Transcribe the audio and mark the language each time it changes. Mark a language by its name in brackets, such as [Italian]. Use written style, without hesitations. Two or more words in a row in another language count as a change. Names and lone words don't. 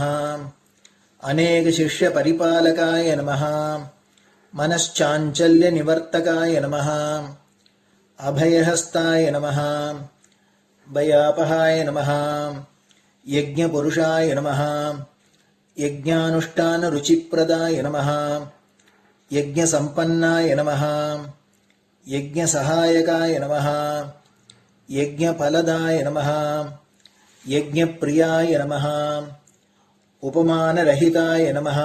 [Sanskrit] அநேக சிஷ்ய பரிபாலகாய நமஹ. மனச்சாஞ்சல்ய நிவர்த்தகாய நமஹ. அபயஹஸ்தாய நமஹ. பயாபஹாய நமஹ. யஜ்ஞபுருஷாய நமஹ. ಯಜ್ಞಾನುಷ್ಠಾನ ರುಚಿಪ್ರದಾಯ ನಮಃ. ಯಜ್ಞ ಸಂಪನ್ನಾಯ ನಮಃ. ಯಜ್ಞ ಸಹಾಯಕಾಯ ನಮಃ. ಯಜ್ಞ ಫಲದಾಯ ನಮಃ. ಯಜ್ಞ ಪ್ರಿಯಾಯ ನಮಃ. ಉಪಮಾನರಹಿತಾಯ ನಮಃ.